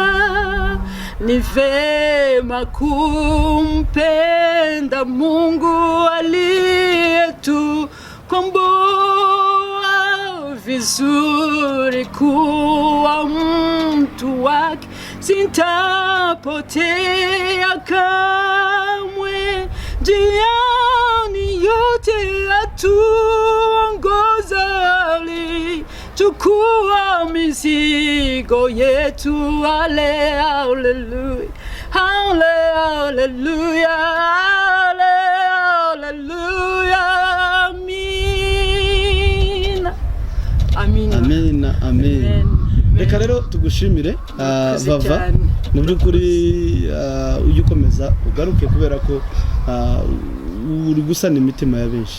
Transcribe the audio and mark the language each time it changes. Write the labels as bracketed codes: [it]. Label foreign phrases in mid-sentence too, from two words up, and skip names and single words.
[sw] Ni vema kumpenda Mungu aliyetukomboa, vizuri kuwa mtu wake, sintapotea kamwe. Njiani yote atuongoza, alichukua mizigo yetu. Haleluya, haleluya, haleluya, amina. Amina, amen. [rw] Reka rero tugushimire Vava, mu by'ukuri ujye ukomeza ugaruke, kubera ko uri gusana imitima ya benshi.